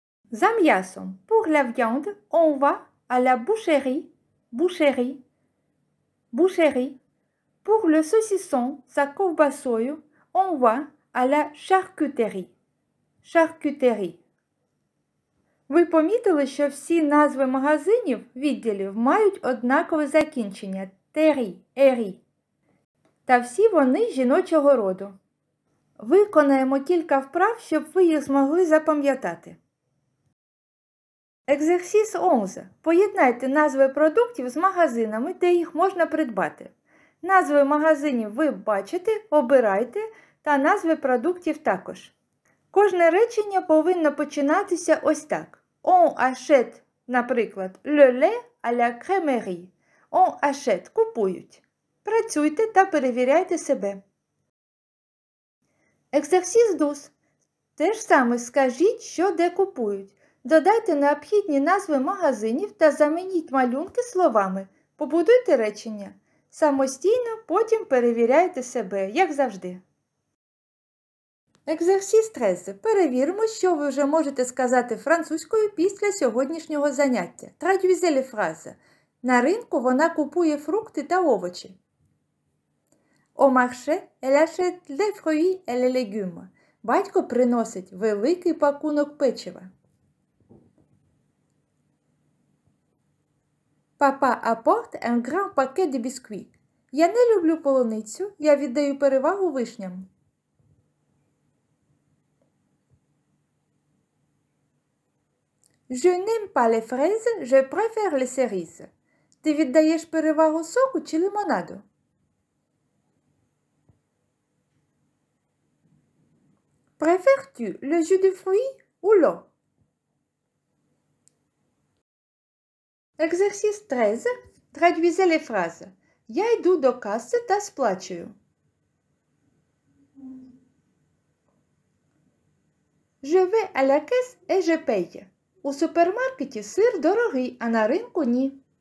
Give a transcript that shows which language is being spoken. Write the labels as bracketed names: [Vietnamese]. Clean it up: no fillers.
[Ukrainian] За м'ясом, [French] pour la viande, on va à la boucherie. Boucherie. Boucherie. Pour le saucisson, [Ukrainian] за ковбасою, [French] on va à la charcuterie. Charcuterie. [Ukrainian] Ви помітили, що всі назви магазинів, відділів мають однакове закінчення – тері, ері. Та всі вони жіночого роду. Виконаємо кілька вправ, щоб ви їх змогли запам'ятати. Екзерсіс 11. Поєднайте назви продуктів з магазинами, де їх можна придбати. Назви магазинів ви бачите, обирайте, та назви продуктів також. Кожне речення повинно починатися ось так. [French] On achète, [Ukrainian] наприклад, [French] le lait à la crèmerie. On achète [Ukrainian] – купують. Працюйте та перевіряйте себе. Екзерсіс 12. Те ж саме скажіть, що де купують. Додайте необхідні назви магазинів та замініть малюнки словами. Побудуйте речення. Самостійно потім перевіряйте себе, як завжди. Екзерсіс 13. Перевіримо, що ви вже можете сказати французькою після сьогоднішнього заняття. [French] Traduisez les phrases. [Ukrainian] На ринку вона купує фрукти та овочі. [French] Au marché, elle achète les fruits et les légumes. [Ukrainian] Батько приносить великий пакунок печива. [French] Papa apporte un grand paquet de biscuits. [Ukrainian] Я не люблю полуницю, я віддаю перевагу вишням. [French] Je n'aime pas les fraises, je préfère les cerises. [Ukrainian] Ти віддаєш перевагу соку чи лимонаду? [French] Préfères-tu le jus de fruits ou l'eau? Exercice 13. Traduisez les phrases. [Ukrainian] Я йду до каси та сплачую. [French] Je vais à la caisse et je paye. [Ukrainian] У супермаркеті сир дорогий, а на ринку ні.